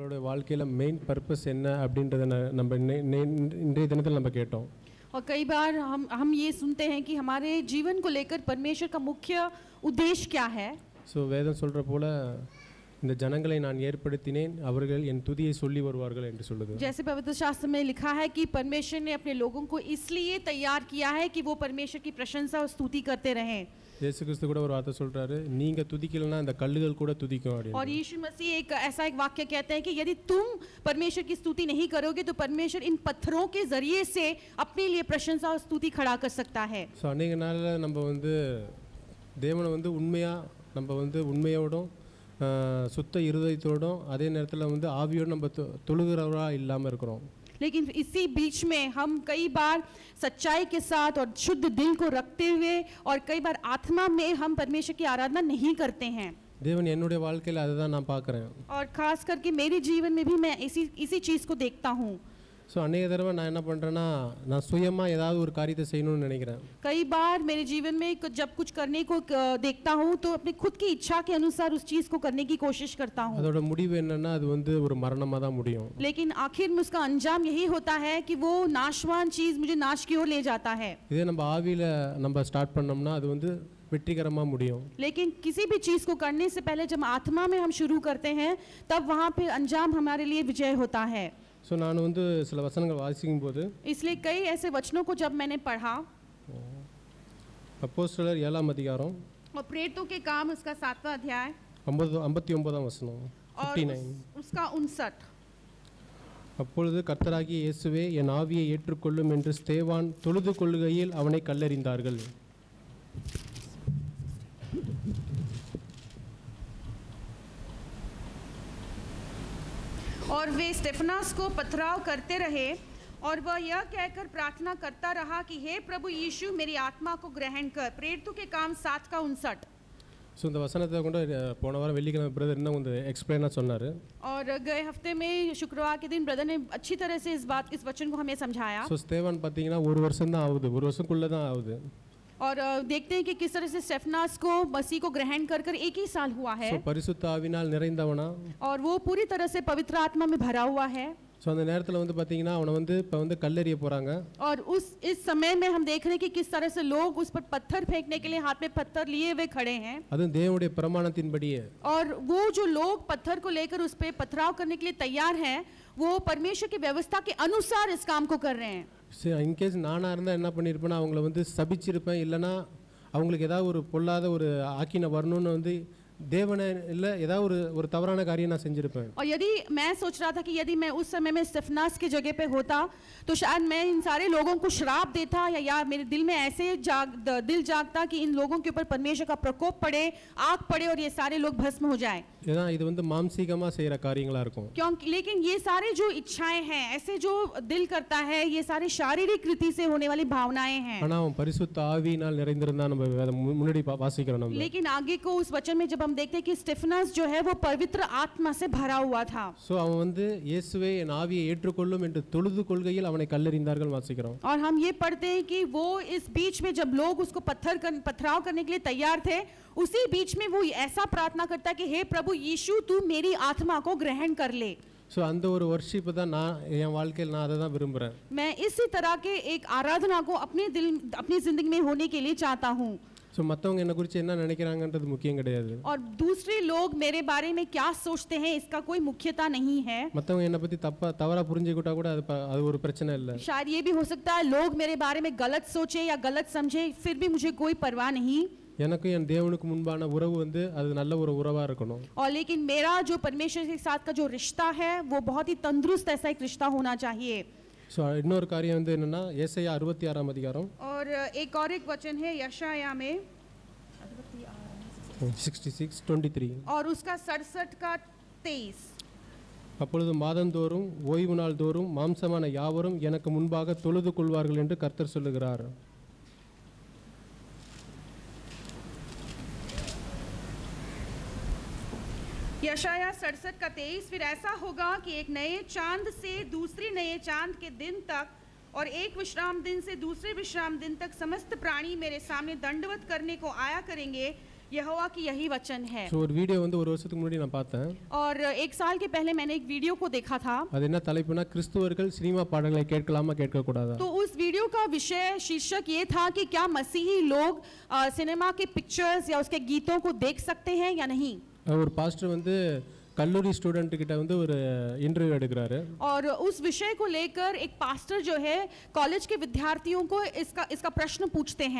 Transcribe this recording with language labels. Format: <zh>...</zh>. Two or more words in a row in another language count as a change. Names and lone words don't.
<ta>வாழ்க்கையில்</ta> <en>main purpose</en> <ta>என்ன அப்படின்றத நம்ம இன்றைய தினத்தில் நம்ம கேட்டோம்.</ta> <hi>और कई बार हम ये सुनते हैं कि हमारे जीवन को लेकर परमेश्वर का मुख्य उद्देश्य क्या है.</hi> <ta>ஸோ வேதம் சொல்கிற போல இந்த ஜனங்களை நான் ஏற்படுத்தினேன் அவர்கள் என் துதியை சொல்லி வருவார்கள் என்று சொல்லுது.</ta> <hi>जैसे पवित्र शास्त्र में लिखा है कि परमेश्वर ने अपने लोगों को इसलिए तैयार किया है कि वो परमेश्वर की प्रशंसा और स्तुति करते रहें.</hi> <ta>இயேசு கிறிஸ்து கூட ஒரு வார்த்தை சொல்றாரு, நீங்க துதிக்கலனா இந்த கல்லுகள் கூட துதிக்கும் அப்படி.</ta> <hi>और यीशु मसीह ऐसा एक वाक्य कहते हैं कि यदि तुम परमेश्वर की स्तुति नहीं करोगे तो परमेश्वर इन पत्थरों के जरिए से अपने लिए प्रशंसा और स्तुति खड़ा कर सकता है.</hi> <ta>ஸோ அநேக நாளில் நம்ம தேவனை உண்மையா நம்ம உண்மையோடும் சுத்த இருதயத்தோடும் அதே நேரத்தில் ஆவியோடு நம்ம தொழுகிறவரா இல்லாமல் இருக்கிறோம்.</ta> <hi>लेकिन इसी बीच में हम कई बार सच्चाई के साथ और शुद्ध दिल को रखते हुए और कई बार आत्मा में हम परमेश्वर की आराधना नहीं करते हैं.</hi> <ta>தேவன் என்னுடைய வாழ்க்கையில் அதை தான் நான் பார்க்குறேன்.</ta> <hi>और खास करके मेरे जीवन में भी मैं इसी चीज़ को देखता हूँ.</hi> <ta>ஸோ அநேக தடவை நான் என்ன பண்ணுறேன்னா நான் சுயமாக ஏதாவது ஒரு காரியத்தை செய்யணும்னு நினைக்கிறேன்.</ta> <hi>कई बार मेरे जीवन में जब कुछ करने को देखता हूँ तो अपनी खुद की इच्छा के अनुसार उस चीज़ को करने की कोशिश करता हूँ.</hi> <ta>அதோட முடிவு என்னன்னா அது ஒரு மரணமாக தான் முடியும்.</ta> <hi>लेकिन आखिर में उसका अंजाम यही होता है कि वो नाशवान चीज़ मुझे नाश की ओर ले जाता है.</hi> <ta>இதே நம்ம ஆவியில் நம்ம ஸ்டார்ட் பண்ணோம்னா அது வெற்றிகரமாக முடியும்.</ta> <hi>लेकिन किसी भी चीज़ को करने से पहले जब आत्मा में हम शुरू करते हैं तब वहाँ पे अंजाम हमारे लिए विजय होता है.</hi> <ta>ஸோ நான் சில வசனங்கள் வாசிக்கும் போது</ta> <hi>इसलिए कई ऐसे वचनों को जब मैंने पढ़ा</hi> <ta>அப்போஸ்தலர் 7ஆம் அதிகாரம்</ta> <hi>और प्रेरितों के काम उसका 7वां अध्याय</hi> <ta>59ஆம் வசனம் 59</ta> <hi>उसका 59.</hi> <ta>அப்பொழுது கர்த்தராகிய இயேசுவே என் ஆவியை ஏற்றுக்கொள்ளும் என்று ஸ்தேவான் தொழுது கொள்ளுகையில் அவனை கல்லெறிந்தார்கள்.</ta> <hi>और वे स्टेफनास को पथराव करते रहे और वह यह कहकर प्रार्थना करता रहा कि हे प्रभु यीशु मेरी आत्मा को ग्रहण कर. प्रेरितों के काम 7 का 59.</hi> <ta>ஸோ இந்த வசனத்தை கொண்டு போன வாரம் வெள்ளிக்கிழமை பிரதர் இன்னும் எக்ஸ்பிளைனாக சொன்னார்.</ta> <hi>और गए हफ्ते में शुक्रवार के दिन ब्रदर ने अच्छी तरह से इस वचन को हमें समझाया.</hi> <ta>ஸோ ஸ்தேவான் பார்த்தீங்கன்னா ஒரு வருஷம் தான் ஆகுது, ஒரு வருஷத்துக்குள்ளே தான் ஆகுது.</ta> <hi>और देखते हैं कि किस तरह से स्टेफनास को मसीह को ग्रहण कर एक ही साल हुआ है.</hi> <ta>பரிசுத்த ஆவியினால் நிறைந்தவனா</ta> <hi>और वो पूरी तरह से पवित्र आत्मा में भरा हुआ है.</hi> <ta>ஸோ அந்த நேரத்தில் பார்த்தீங்கன்னா அவனை இப்போ கல்லெறிய போகிறாங்க.</ta> <hi>और इस समय में हम देख रहे हैं कि किस तरह से लोग उस पर पत्थर फेंकने के लिए हाथ में पत्थर लिए हुए खड़े हैं.</hi> <ta>அது தேவனுடைய பிரமாணத்தின்படியே.</ta> <hi>और वो जो लोग पत्थर को लेकर उस पर पथराव करने के लिए तैयार हैं वो परमेश्वर की व्यवस्था के अनुसार इस काम को कर रहे हैं.</hi> <ta>இன்கேஸ் நானாக இருந்தால் என்ன பண்ணியிருப்பேன்னா அவங்கள சபிச்சிருப்பேன், இல்லைனா அவங்களுக்கு ஏதாவது ஒரு பொல்லாத ஒரு ஆக்கின வரணும்னு தேவனை இல்லை ஏதாவது ஒரு தவறான காரியம் நான் செஞ்சிருப்பேன்.</ta> <hi>और यदि मैं सोच रहा था कि यदि मैं उस समय में स्टेफनास की जगह पे होता तो शायद मैं इन सारे लोगों को श्राप देता या मेरे दिल में ऐसे दिल जागता कि इन लोगों के ऊपर परमेश्वर का प्रकोप पड़े, आग पड़े और ये सारे लोग भस्म हो जाए.</hi> <ta>ஏன்னா இது மாம்சீகமாக செய்கிற காரியங்களாக இருக்கும்.</ta> <hi>क्योंकि लेकिन ये सारे जो इच्छाएं हैं ऐसे जो दिल करता है ये सारे शारीरिक रीति से होने वाली भावनाएं हैं.</hi> <ta>ஆனால் அவன் பரிசுத்த ஆவியினால் நிறைந்திருந்தா நம்ம முன்னாடி வாசிக்கிறோம் நம்ம.</ta> <hi>लेकिन आगे को उस वचन में जब हम देखते हैं कि स्टेफनास जो है वो पवित्र आत्मा से भरा हुआ था.</hi> <ta>सो அவன் இயேசுவே என் ஆவியை ஏற்றுக்கொள்ளும் என்று தொழுது கொள்கையில் அவனை கல்லெறிந்தார்கள் வாசிக்கிறோம்.</ta> <hi>और हम ये पढ़ते हैं कि वो इस बीच में जब लोग उसको पथराव करने के लिए तैयार थे उसी बीच में वो ऐसा प्रार्थना करता है कि हे प्रभु यीशु तू मेरी आत्मा को ग्रहण कर ले.</hi> <ta>ஸோ அந்த ஒரு வர்ஷிப் தான் நான் என் வாழ்க்கையில் நான் அதை தான் விரும்புகிறேன்.</ta> <hi>मैं इसी तरह के एक आराधना को अपनी जिंदगी में होने के लिए चाहता हूँ.</hi> <ta>ஸோ மற்றவங்க என்னை குறித்து என்ன நினைக்கிறாங்கன்றது முக்கியம் கிடையாது.</ta> <hi>और दूसरे लोग मेरे बारे में क्या सोचते हैं इसका कोई मुख्यता नहीं है.</hi> <ta>மற்றவங்க என்னை பற்றி தவறாக புரிஞ்சுக்கிட்டா கூட அது ஒரு பிரச்சனை இல்லை.</ta> <hi>शायद ये भी हो सकता है लोग मेरे बारे में गलत सोचे या गलत समझे, फिर भी मुझे कोई परवाह नहीं.</hi> <ta>எனக்கும் என் தேவனுக்கு முன்பான உறவு அது நல்ல ஒரு உறவாக இருக்கணும்.</ta> <hi>और लेकिन मेरा जो परमेश्वर के साथ का जो रिश्ता है वो बहुत ही तंदुरुस्त ऐसा एक रिश्ता होना चाहिए.</hi> <ta>ஸோ இன்னொரு காரியம் என்னன்னா ஏசாயா 66ஆம் அதிகாரம்</ta> <hi>और एक वचन है यशाया में 66:23 और उसका 67 का 23.</hi> <ta>அப்பொழுது மாதந்தோறும் ஓய்வு நாள் தோறும் மாம்சமான யாவரும் எனக்கு முன்பாக தொழுது கொள்வார்கள் என்று கர்த்தர் சொல்லுகிறார்.</ta> <hi>यशाया 67 का 23. फिर ऐसा होगा कि एक नए चांद से दूसरे नए चांद के दिन तक और एक विश्राम दिन से दूसरे विश्राम दिन तक समस्त प्राणी मेरे सामने दंडवत करने को आया करेंगे यहोवा की यही वचन है।</hi> <ta>ஸோ ஒரு வீடியோ வந்து ஒரு வருஷத்துக்கு முன்னாடி நான் பார்த்தேன்.</ta> <hi>और एक साल के पहले मैंने एक वीडियो को देखा था।</hi> <ta>அது என்ன தலைப்புனா கிறிஸ்துவர்கள் சினிமா பாடல்களை கேட்கலாமா கேட்கக்கூடாதா.</ta> <hi>तो उस वीडियो का विषय शीर्षक ये था कि क्या मसीही लोग सिनेमा के पिक्चर्स या उसके गीतों को देख सकते हैं या नहीं।</hi> <ta>ஒரு பாஸ்டர் வந்து கல்லூரி ஸ்டூடெண்ட் கிட்ட வந்து ஒரு இன்டர்வியூ எடுக்கிறாரு.</ta> <hi>और उस विषय को लेकर एक पास्टर जो है कॉलेज के विद्यार्थियों को इसका प्रश्न पूछते हैं।</hi>